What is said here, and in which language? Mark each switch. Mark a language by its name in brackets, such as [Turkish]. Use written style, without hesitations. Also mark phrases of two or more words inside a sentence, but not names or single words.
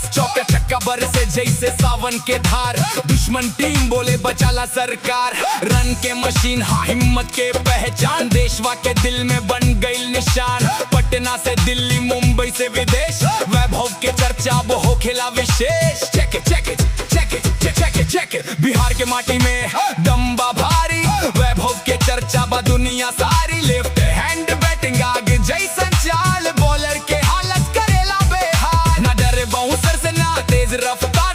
[Bhojpuri] चौका छक्का बरसे जैसे सावन के धार, दुश्मन टीम बोले बचाला सरकार। रन के मशीन हाँ हिम्मत के पहचान, देशवा के दिल में बन गई निशान। पटना से दिल्ली मुंबई से विदेश, वैभव के चर्चा वो हो खेला विशेष। [English] check it check it check it check it check it, [Bhojpuri] बिहार के माटी में दम्बा भारी, वैभव के चर्चा बा दुनिया सारी। [English] left hand batting [Bhojpuri] आगे जैसन चाल, बॉलर के हालत करेला बेहाल। ना डरे बाउंसर से ना तेज रफ्तार,